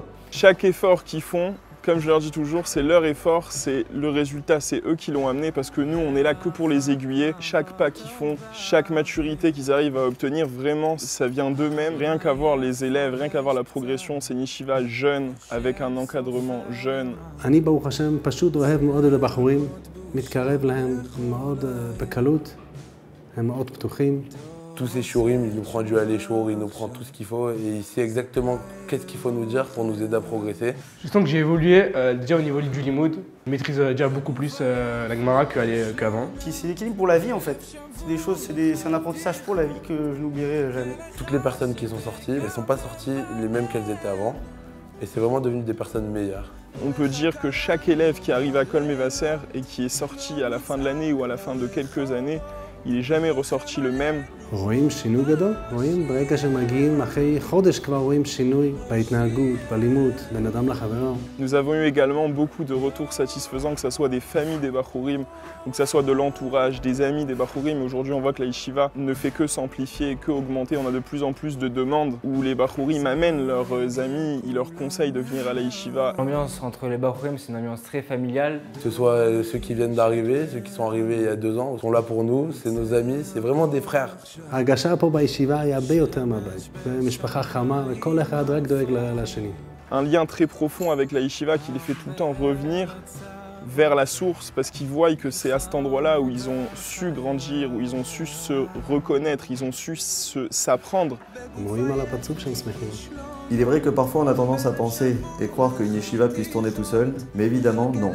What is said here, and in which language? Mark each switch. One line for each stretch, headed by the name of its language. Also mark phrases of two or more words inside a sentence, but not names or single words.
French: Chaque effort qu'ils font, comme je leur dis toujours, c'est leur effort, c'est le résultat, c'est eux qui l'ont amené parce que nous, on est là que pour les aiguiller. Chaque pas qu'ils font, chaque maturité qu'ils arrivent à obtenir, vraiment, ça vient d'eux-mêmes. Rien qu'à voir les élèves, rien qu'à voir la progression, c'est une yeshiva jeune, avec un encadrement jeune.
Hebrew: אני ברוך השם פשוט אוהב מאוד את הבחורים, מתקרב להם מאוד בקלות, הם מאוד פתוחים.
French: tous ses shiurim, il nous prend du aller-shour, il nous prend tout ce qu'il faut et il sait exactement qu'est-ce qu'il faut nous dire pour nous aider à progresser. Je sens que j'ai évolué déjà au niveau du limoud. Je maîtrise déjà beaucoup plus la Gemara qu'avant. C'est l'équilibre pour la vie en fait. C'est un apprentissage pour la vie que je n'oublierai jamais. Toutes les personnes qui sont sorties, elles ne sont pas sorties les mêmes qu'elles étaient avant. Et c'est vraiment devenu des personnes meilleures. On peut dire que chaque élève qui arrive à Kol Mevasser et qui est sorti à la fin de l'année ou à la fin de quelques années, il n'est jamais ressorti le même.
Hebrew: רואים שינוי גדול, רואים ברגע שמגיעים אחרי חודש כבר רואים שינוי בהתנהגות, בלימוד, בין אדם לחברו.
French: Nous avons eu également beaucoup de retours satisfaisants, que ce soit des familles des Bachurim, ou que ce soit de l'entourage, des amis des Bachurim. Aujourd'hui, on voit que la yeshiva ne fait que s'amplifier, que augmenter. On a de plus en plus de demandes où les Bachurim amènent leurs amis, ils leur conseillent de venir à la yeshiva. L'ambiance entre les Bachurim, c'est une ambiance très familiale. Que ce soit ceux qui viennent d'arriver, ceux qui sont arrivés il y a 2 ans, sont là pour nous, c'est nos amis, c'est vraiment des frères.
Hebrew: ההרגשה פה בישיבה היא הרבה יותר מהבית. זה משפחה חמה וכל אחד רק דואג לשני.
French: Un lien très profond avec la yeshiva qui les fait tout le temps revenir vers la source parce qu'ils voient que c'est à cet endroit-là où ils ont su grandir, où ils ont su se reconnaître, ils ont su s'apprendre.
Hebrew: הם רואים על הפרצוף שהם שמחים.
French: Il est vrai que parfois on a tendance à penser et croire qu'une yeshiva puisse tourner tout seul, mais évidemment non.